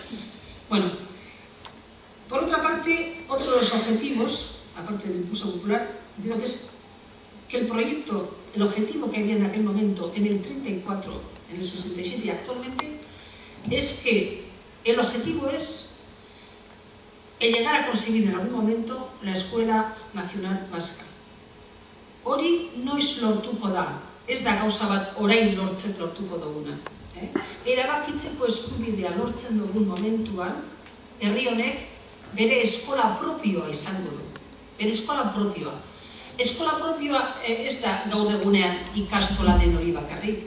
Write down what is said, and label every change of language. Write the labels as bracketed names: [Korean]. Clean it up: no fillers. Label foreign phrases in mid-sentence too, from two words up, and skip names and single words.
[Spanish] Por otra parte, otro de los objetivos, aparte del impulso popular, digo que es que el objetivo que había en aquel momento, en el 34, en el 67 y actualmente, es que el objetivo es llegar a conseguir en algún momento la Escuela Nacional Vasca. [Basque] Hori noiz lortuko da, ez da gauza bat orain lortuko duguna. Erabakitzeko eskubidea lortzen dugun momentuan, herri honek bere eskola propioa izango du. Bere eskola propioa. Eskola propioa ez da gaur egunean ikastola den hori bakarrik.